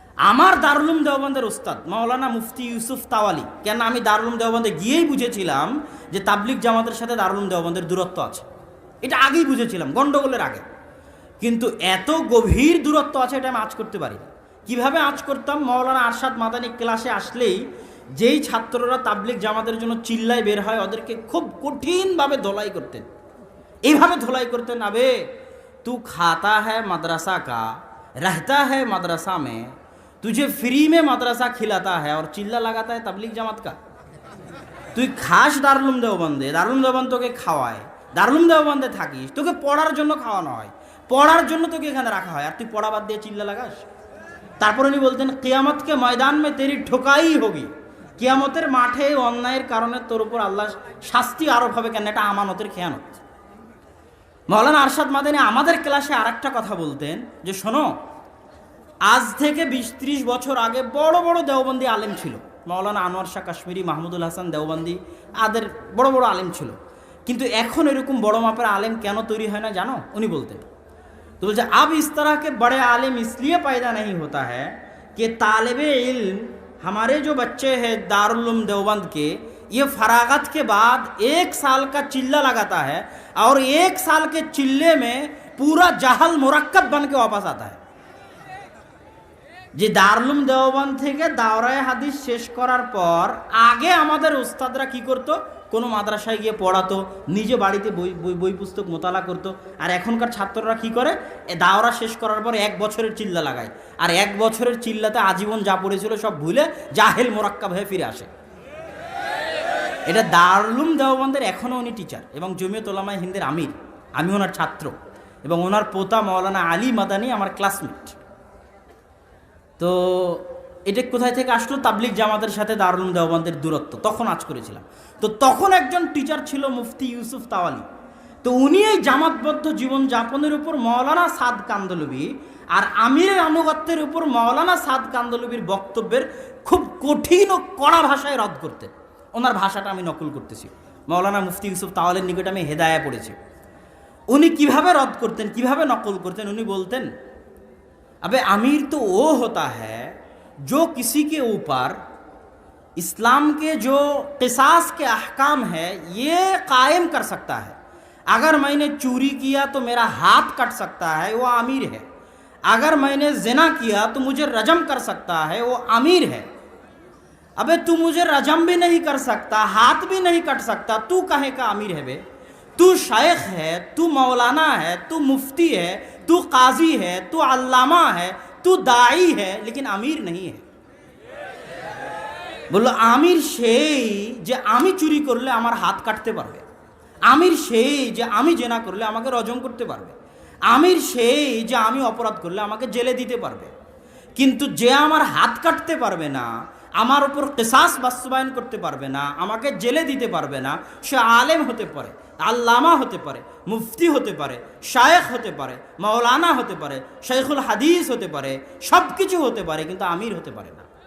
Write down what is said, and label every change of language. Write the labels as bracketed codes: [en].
[bn] আমার দারুল উলুম দেওবন্দের ওস্তাদ মাওলানা মুফতি ইউসুফ তাওয়ালি, কেন আমি দারুল উলুম দেওবন্দে গিয়েই বুঝেছিলাম যে তাবলিগ জামাতের সাথে দারুল উলুম দেওবন্দের দূরত্ব আছে, এটা আগেই বুঝেছিলাম গন্ডগোলের আগে। কিন্তু এত গভীর দূরত্ব আছে এটা আমি আঁচ করতে পারি। কিভাবে আঁচ করতাম? মাওলানা আরশাদ মাদানী ক্লাসে আসলেই যেই ছাত্ররা তাবলিগ জামাতের জন্য চিল্লায় বের হয় ওদেরকে খুব কঠিনভাবে ধোলাই করতেন। এইভাবে ধোলাই করতেন, [hi] আবে তু খাতা হ্যায় মাদ্রাসা কা, रहता है मदरसा में, तुझे फ्री में मदरसा खिलाता है और चिल्ला लगाता है तबलीग जमात का। [bn] তুই খাস দারুল উলুম দেওবন্দে, দারুল উলুম দেওবন্দ তোকে খাওয়ায়, দারুল উলুম দেওবন্দে থাকিস, তোকে পড়ার জন্য খাওয়ানো হয়, পড়ার জন্য তোকে এখানে রাখা হয়, আর তুই পড়া বাদ দিয়ে চিল্লা লাগাস। তারপর উনি বলতেন [hi] কিয়ামত কে ময়দান মে তেরি ঠোকাই হোগি, [bn] কিয়ামতের মাঠে অন্যায়ের কারণে তোর উপর আল্লাহ শাস্তি আরোপ হবে। কেন? এটা আমানতের খেয়ানত। মাওলানা আরশাদ মাদানী আমাদের ক্লাসে আরেকটা কথা বলতেন যে শোনো, আজ থেকে 20-30 বছর আগে বড় বড় দেওবন্দি আলেম ছিল, মাওলানা আনোয়ার শাহ কাশ্মীরি, মাহমুদুল হাসান দেওবন্দি, আদের বড় বড় আলেম ছিল, কিন্তু এখন এরকম বড় মাপের আলেম কেন তৈরি হয় না জানো? উনি বলতেন, তো বলছে [hi] अब इस तरह के बड़े आलिम इसलिए पैदा नहीं होता है कि तालिब इल्म हमारे जो बच्चे हैं दारुल उलूम देवबंद के, ये फरागत के बाद 1 साल का चिल्ला लगाता है और 1 साल के चिल्ले में पूरा जाहल मुरक्कब बन के वापस आता है। [bn] যে দারুল উলুম দেওবন্দ থেকে দাওরায়ে হাদিস শেষ করার পর আগে আমাদের উস্তাদরা কি করতো? কোনো মাদ্রাসায় গিয়ে পড়াতো, নিজে বাড়িতে বই পুস্তক মোতালা করতো। আর এখনকার ছাত্ররা কি করে? দাওরা শেষ করার পর 1 বছরের চিল্লা লাগায়, আর 1 বছরের চিল্লাতে আজীবন যা পড়েছিল সব ভুলে জাহেল মোরাক্কাব হয়ে ফিরে আসে। এটা দারুল উলুম দেওবন্দের এখনও উনি টিচার এবং জমিয়ত উলামায়ে হিন্দের আমির, আমি ওনার ছাত্র, এবং ওনার পোতা মাওলানা আলী মাদানী আমার ক্লাসমেট। তো এটা কোথায় থেকে আসলো? তাবলিগ জামাতের সাথে দারুল উলুম দেওবন্দের দূরত্ব, তখন আজ করেছিলাম। তো তখন একজন টিচার ছিল মুফতি ইউসুফ তাওয়ালি, তো উনি এই জামাতবদ্ধ জীবনযাপনের উপর মাওলানা সাদ কান্ধলভি আর আমিরের আনুগত্যের উপর মাওলানা সাদ কান্ধলভির বক্তব্যের খুব কঠিন ও কড়া ভাষায় রদ করতেন। ওনার ভাষাটা আমি নকল করতেছি, মাওলানা মুফতি ইউসুফ তাওয়ালির নিকটে আমি হেদায়া পড়েছি। উনি কিভাবে রদ করতেন, কিভাবে নকল করতেন? উনি বলতেন, [hi] अबे अमीर तो वो होता है जो किसी के ऊपर इस्लाम के जो क़िसास के अहकाम है ये कायम कर सकता है। अगर मैंने चोरी किया तो मेरा हाथ कट सकता है, वो अमीर है। अगर मैंने ज़िना किया तो मुझे रजम कर सकता है, वो अमीर है। अबे तू मुझे रजम भी नहीं कर सकता, हाथ भी नहीं कट सकता, तू कहे का अमीर है? बे तू शेख है, तू मौलाना है, तू मुफ्ती है, तू काजी है, तू अल्लामा है, तू दाई है, लेकिन अमीर नहीं है। [bn] বললো আমির সেই যে আমি চুরি করলে আমার হাত কাটতে পারবে, আমির সেই যে আমি জেনা করলে আমাকে রজম করতে পারবে, আমির সেই যে আমি অপরাধ করলে আমাকে জেলে দিতে পারবে। কিন্তু যে আমার হাত কাটতে পারবে না, আমার উপর কিসাস বাস্তবায়ন করতে পারবে না, আমাকে জেলে দিতে পারবে না, সে আলেম হতে পারে, আল্লামা হতে পারে, মুফতি হতে পারে, শায়েখ হতে পারে, মাওলানা হতে পারে, শাইখুল হাদিস হতে পারে, সব কিছু হতে পারে, কিন্তু আমির হতে পারে না।